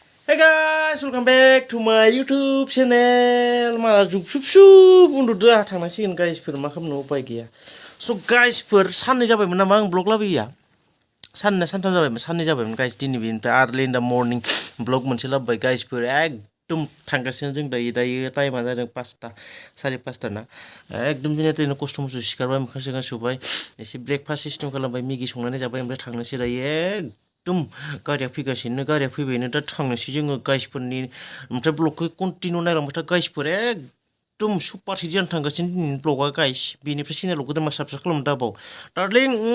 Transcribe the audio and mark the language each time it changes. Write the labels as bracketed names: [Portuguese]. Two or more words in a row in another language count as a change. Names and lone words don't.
[English] Hey guys, welcome back to my YouTube channel. [Bodo] Malah जुब उन्दुदो थांनांसिगोन गाइसफोर मा खालामनो उपाय गैया। स' गाइसफोर साननै जाबायमोन नामा आं ब्लग लाबोयैया सानथाम जाबायमोन साननै जाबायमोन गाइस दिनै बेनिफ्राय [English] early in the morning [Bodo] ब्लग मोनसे लाबोबाय गाइसफोर एकदम थांगासिनो जों दायो टाइमा जादों 5टा 5:30 ना एकदम दिनै खस्थ' मस्थ' सिखारबाय मोखां सोखां सुबाय एसे [English] breakfast system [Bodo] खालामबाय मेगि संनानै जाबाय ओमफ्राय थांनोसै दायो एकदम गारिया फैगासिनो गारिया फैबायनो दा थांनोसै जोङो गाइसफोरनि ओमफ्राय ब्लगखौ कन्टिनिउ नायलांबाय था गाइसफोर एकदम सुपारसिट जानो थांगासिनो दिनैनि ब्लगआ गाइस बेनिफ्राय चेनेलाव गोदान मा साबस्क्राइब खालामनो दाबाव डार्लिं